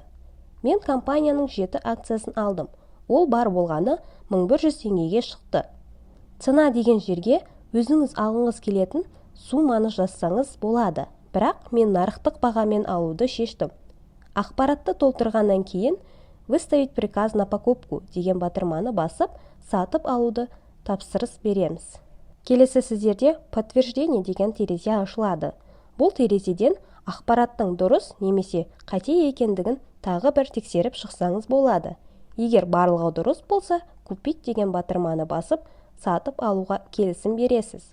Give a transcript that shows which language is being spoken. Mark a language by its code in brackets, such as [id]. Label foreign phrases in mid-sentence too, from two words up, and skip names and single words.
[kk] Мен компанияның 7 акциясын алдым. Ол бар болғаны 1100 теңгеге шықты. Цена деген жерге өзіңіз алғыңыз келетін сумманы жазсаңыз болады. Бірақ мен нарықтық бағамен алуды шештім. Ақпаратты толтырғаннан кейін [ru] «Выставить приказ на покупку» [kk] деген батырманы басып, сатып алуды тапсырыс береміз. Келесі сіздерде «Подтверждение» деген терезе ашылады. Бұл терезеден ақпараттың дұрыс немесе қате екендігін тағы бір тексеріп шықсаңыз болады. Егер барлығы дұрыс болса, «Купить» деген батырманы басып, сатып алуға келісім бересіз.